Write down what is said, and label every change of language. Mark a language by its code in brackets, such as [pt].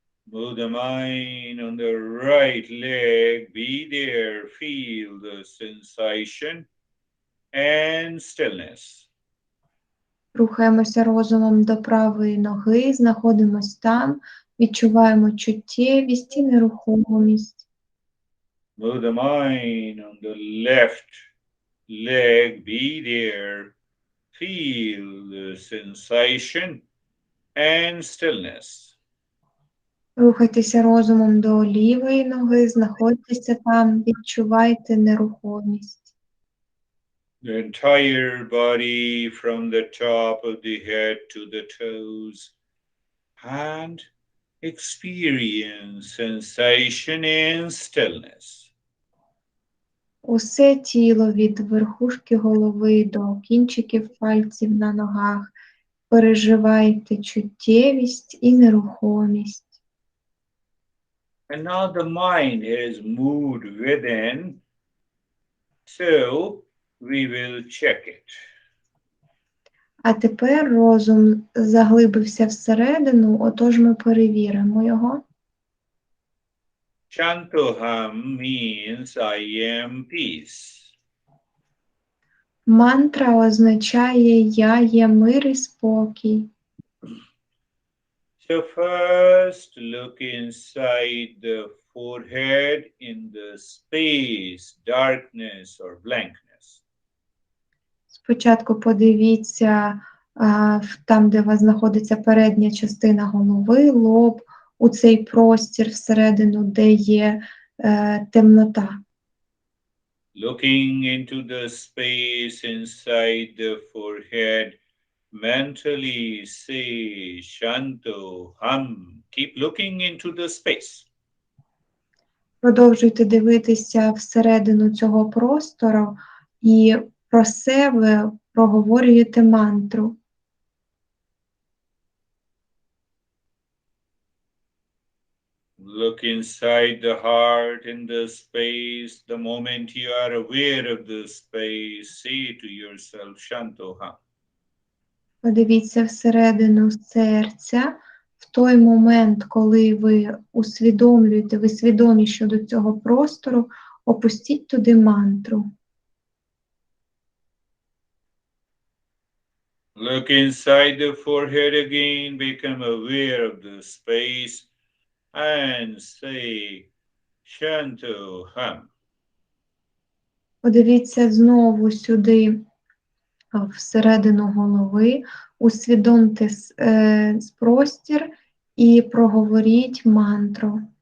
[en] Move the mind on the right leg, be there, feel the sensation and stillness. [uk] Рухаємося розумом до правої ноги, знаходимося там, відчуваємо чуттєвість і нерухомість. [en] Move the mind on the left leg, be there, feel the sensation and stillness. [uk] Рухайтеся розумом до лівої ноги, знаходьтеся там, відчувайте нерухомість. [en] The entire body from the top of the head to the toes, and experience sensation and stillness. [uk] Усе тіло від верхушки голови до кінчиків пальців на ногах. Переживайте чуттєвість і нерухомість. [en] And now the mind has moved within, so we will check it. [uk] А тепер розум заглибився всередину, отож ми перевіримо його. [en] Shantoham means I am peace. [uk] Мантра означає «Я є мир і спокій». [en] So first look inside the forehead in the space, darkness or blankness. [uk] Спочатку подивіться там, де у вас знаходиться передня частина голови, лоб, у цей простір всередину, де є темнота. [en] Looking into the space inside the forehead, mentally say Shanto Ham. Keep looking into the space. [uk] Продовжуйте дивитися всередину цього простору і про себе проговорюєте мантру. [en] Look inside the heart in the space. The moment you are aware of the space, say to yourself Shanto Ham. [uk] Подивіться всередину серця. В той момент, коли ви усвідомлюєте, ви свідомі щодо цього простору, опустіть туди мантру. [en] Look inside the forehead again, become aware of the space and say Shanto Ham. [uk] Подивіться знову сюди, всередину голови, усвідомте простір і проговоріть мантру.